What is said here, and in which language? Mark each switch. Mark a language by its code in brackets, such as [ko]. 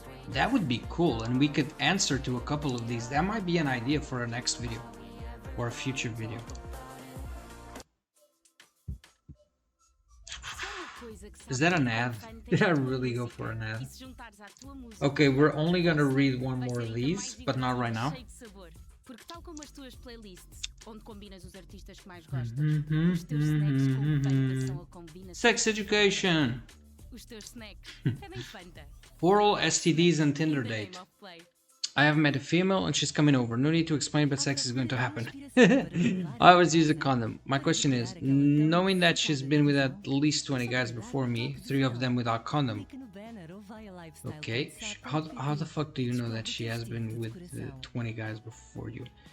[en] That would be cool, and we could answer to a couple of these. That might be an idea for a next video or a future video. Is that an ad? Did I really go for an ad? Okay, we're only gonna read one more of these, but not right now. [pt] Porque tal como as tuas playlists, onde combinas os artistas que mais gostas, os teus snacks com Fanta são a combinação. [en] Sex education. [pt] Os teus snacks pedem Fanta. [en] Oral STDs and Tinder date. I have met a female and she's coming over. No need to explain, but sex is going to happen. I always use a condom. My question is, knowing that she's been with at least 20 guys before me, 3 of them without condom. Okay, how the fuck do you know that she has been with 20 guys before you?